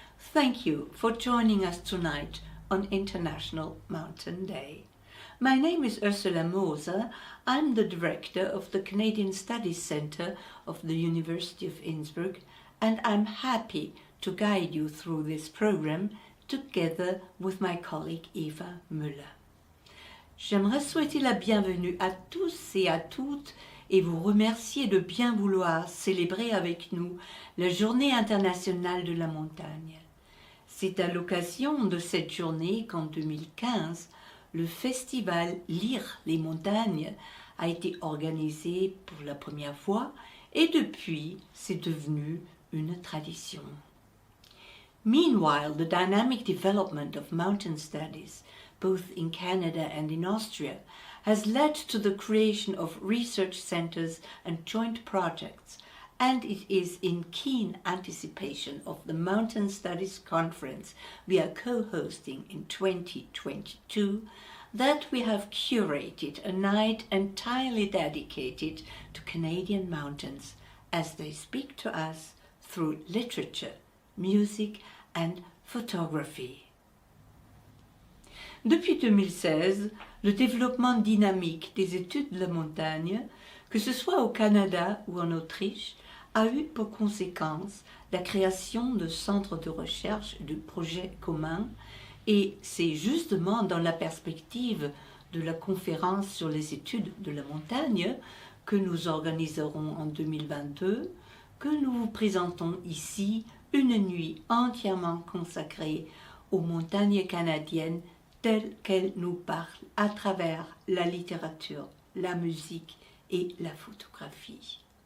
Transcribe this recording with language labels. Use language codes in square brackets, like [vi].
[en] Thank you for joining us tonight on International Mountain Day. My name is Ursula Mathis-Moser. I'm the director of the Canadian Studies Center of the University of Innsbruck, and I'm happy to guide you through this program together with my colleague Eva Müller. [fr] J'aimerais souhaiter la bienvenue à tous et à toutes et vous remercier de bien vouloir célébrer avec nous la Journée internationale de la montagne. C'est à l'occasion de cette journée qu'en 2015, le festival Lire les montagnes a été organisé pour la première fois et depuis, c'est devenu une tradition. [en] Meanwhile, the dynamic development of mountain studies, both in Canada and in Austria, has led to the creation of research centers and joint projects, and it is in keen anticipation of the Mountain Studies Conference we are co-hosting in 2022 that we have curated a night entirely dedicated to Canadian mountains as they speak to us through literature, music and photography. [fr] Depuis 2016, le développement dynamique des études de la montagne, que ce soit au Canada ou en Autriche, a eu pour conséquence la création de centres de recherche et de projets communs, et c'est justement dans la perspective de la conférence sur les études de la montagne que nous organiserons en 2022 que nous vous présentons ici une nuit entièrement consacrée aux montagnes canadiennes telles qu'elles nous parlent à travers la littérature, la musique et la photographie.